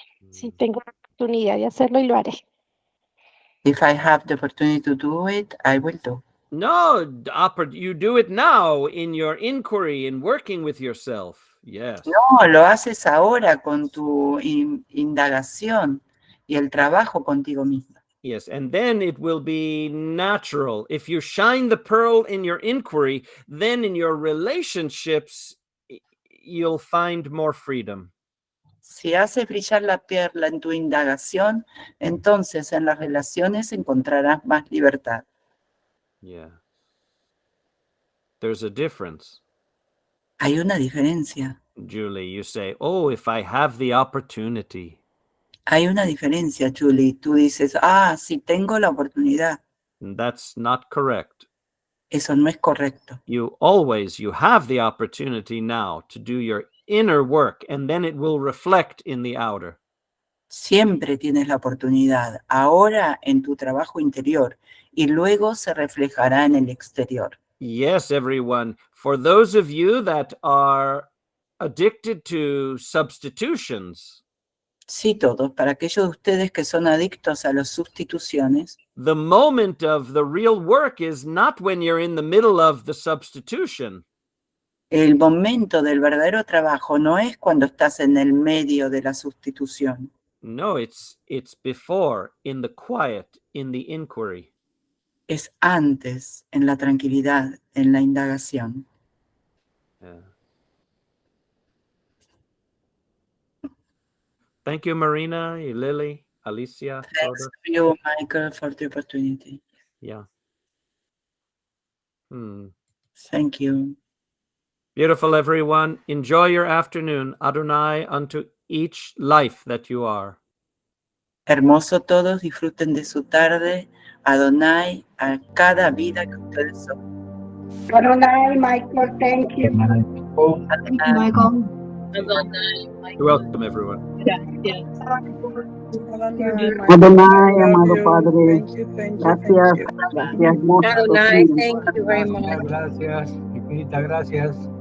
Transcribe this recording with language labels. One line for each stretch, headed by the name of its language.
Spanish: Sí, tengo la oportunidad de hacerlo y lo haré.
English: If I have the opportunity to do it, I will do. No, you do it now in your inquiry and working with yourself. Yes.
Spanish: No, lo haces ahora con tu indagación y el trabajo contigo misma.
English: Yes, and then it will be natural. If you shine the pearl in your inquiry, then in your relationships, you'll find more freedom.
Spanish: Si haces brillar la perla en tu indagación, entonces en las relaciones encontrarás más libertad.
English: Yeah. There's a difference.
Spanish: Hay una diferencia.
English: Julie, you say, oh, if I have the opportunity.
Spanish: Hay una diferencia, Julie. Tú dices, si tengo la oportunidad.
English: That's not correct.
Spanish: Eso no es correcto.
English: You have the opportunity now to do your inner work, and then it will reflect in the outer.
Spanish: Siempre tienes la oportunidad, ahora en tu trabajo interior, y luego se reflejará en el exterior.
English: Yes, everyone. For those of you that are addicted to substitutions.
Spanish: Sí, todos. Para aquellos de ustedes que son adictos a las sustituciones.
English: The moment of the real work is not when you're in the middle of the substitution.
Spanish: El momento del verdadero trabajo no es cuando estás en el medio de la sustitución.
English: No, it's before, in the quiet, in the inquiry.
Spanish: Es antes, en la tranquilidad, en la indagación. Yeah.
English: Thank you, Marina, Lily, Alicia. Thanks Soda. to you, Michael, for the opportunity. Yeah. Thank you. Beautiful, everyone. Enjoy your afternoon. Adonai unto each life that you are.
Spanish: Hermoso todos, disfruten de su tarde. Adonai a cada vida que ustedes son.
English: Adonai, Michael, thank you. Adonai. Michael. You're welcome, everyone.
Spanish: Gracias. Adonai, Adonai, amado Padre,
English: Thank
Spanish: gracias,
English: you.
Spanish: gracias,
English: Adonai, thank you very much.
Spanish: Gracias, infinitas gracias.